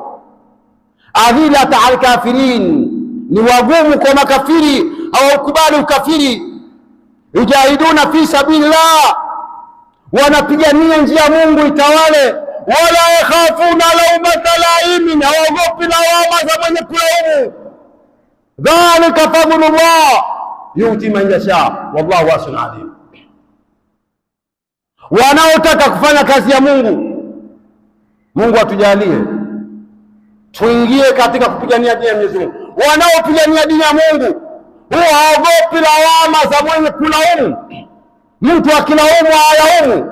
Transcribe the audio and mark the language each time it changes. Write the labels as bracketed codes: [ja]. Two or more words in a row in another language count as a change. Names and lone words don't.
[ar] أذلة على الكافرين, [sw] ni wagumu kwa makafiri, hawakubali ukafiri. [ar] يجاهدون في سبيل الله, [sw] wanapigania njia ya Mungu itawale. [ar] ولا يخافون لومة لائم, [sw] hawaogopi lawama za mwenye kulaumu. [ar] ذلك فضل الله يؤتي من يشاء والله واسع عليم. [sw] Wanaotaka kufanya kazi ya Mungu, Mungu atujalie tuingie katika kupigania dini ya Mwenyezi Mungu. Wanaopigania dini ya Mungu huwa haogopi lawama za mwenye kulaumu. Mtu akilaumu hayaumu.